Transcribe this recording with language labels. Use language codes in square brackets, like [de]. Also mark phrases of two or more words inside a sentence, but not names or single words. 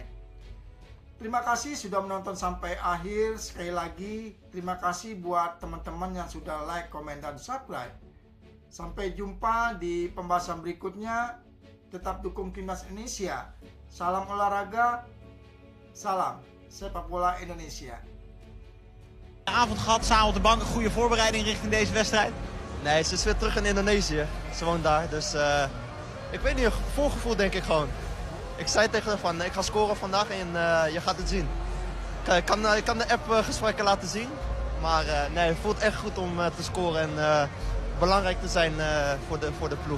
[id] Terima kasih sudah menonton sampai akhir. Sekali lagi, terima kasih buat teman-teman yang sudah like, komen, dan subscribe. Sampai jumpa di pembahasan berikutnya. Tetap dukung Timnas Indonesia. Salam olahraga, salam sepak bola Indonesia. [nl] Avond gehad, samen op de bank, een goede voorbereiding richting deze wedstrijd? Nee, ze is weer terug in Indonesië. Ze woont daar, dus ik weet niet, voorgevoel denk ik gewoon. Ik zei tegen haar van, ik ga scoren vandaag en je gaat het zien. Ik kan de appgesprekken laten zien, maar nee, het voelt echt goed om te scoren en belangrijk te zijn voor de ploeg.